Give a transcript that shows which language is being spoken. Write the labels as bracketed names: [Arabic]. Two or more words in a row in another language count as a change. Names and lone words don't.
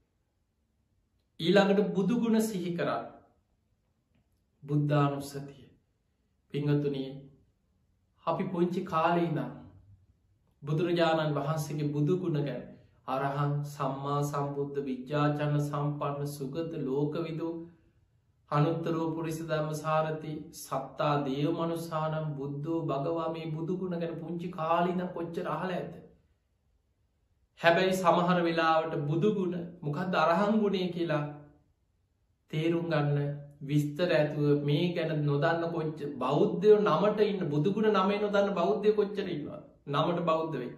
[Sinhala] ඊළඟට බුදුගුණ සිහි කරන්න බුද්ධානුස්සතිය පිංහතුනී අපි පුංචි කාලේ නම් බුදුරජාණන් වහන්සේගේ බුදුගුණ ගැන [Pali] අරහන් සම්මා සම්බුද්ධ විද්‍යාචන්න සම්පන්න සුගත ලෝකවිදු අනුත්තරෝ පුරිස ධම්ම සාරති සත්තා දේව මනුසානම් බුද්ධෝ භගවා [Sinhala] මේ බුදුගුණ ගැන පුංචි කාලින කොච්චර අහල ඇත. හැබැයි සමහර වෙලාවට බුදුගුණ මොකක්ද අරහංගුණේ කියලා තේරුම් ගන්න විස්තර ඇතුව මේ ගැන නොදන්න කොච්ච බෞද්ධයෝ නමට ඉන්න බුදුගුණ නමේ නොදන්න බෞද්ධය කොච්චර ඉන්නවා නමට බෞද්ධ වෙච්ච.